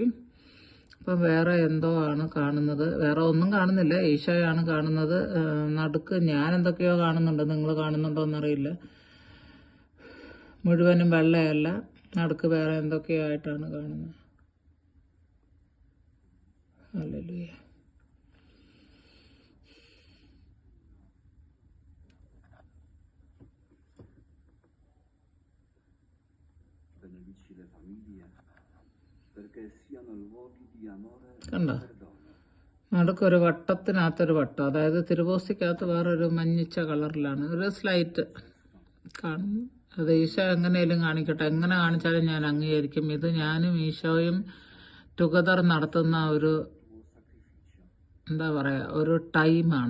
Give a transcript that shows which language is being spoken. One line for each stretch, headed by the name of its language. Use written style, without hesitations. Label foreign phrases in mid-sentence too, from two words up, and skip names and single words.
Malayalam: ഇപ്പം വേറെ എന്തോ ആണ് കാണുന്നത്. വേറെ ഒന്നും കാണുന്നില്ല, ഈശോയാണ് കാണുന്നത്. നടുക്ക് ഞാൻ എന്തൊക്കെയോ കാണുന്നുണ്ട്, നിങ്ങൾ കാണുന്നുണ്ടോ എന്നറിയില്ല. മുഴുവനും വെള്ളയല്ല, നടുക്ക് വേറെ എന്തൊക്കെയോ ആയിട്ടാണ് കാണുന്നത്. ഹല്ലേലൂയ.
Italian: Benedici le famiglie perché siano luoghi di amore e
Malayalam: കണ്ടോ,
Italian: perdono.
Malayalam: നടുക്കൊരു വട്ടത്തിനകത്തൊരു വട്ടം, അതായത് തിരുവോസ്തിക്കകത്ത് വേറൊരു മഞ്ഞിച്ച കളറിലാണ് ഒരു സ്ലൈറ്റ് കാണുന്നു. അത് ഈശോ എങ്ങനെയും കാണിക്കട്ടെ, എങ്ങനെ കാണിച്ചാലും ഞാൻ അംഗീകരിക്കും. ഇത് ഞാനും ഈശോയും ടുഗദർ നടത്തുന്ന ഒരു എന്താ പറയുക, ഒരു ടൈമാണ്.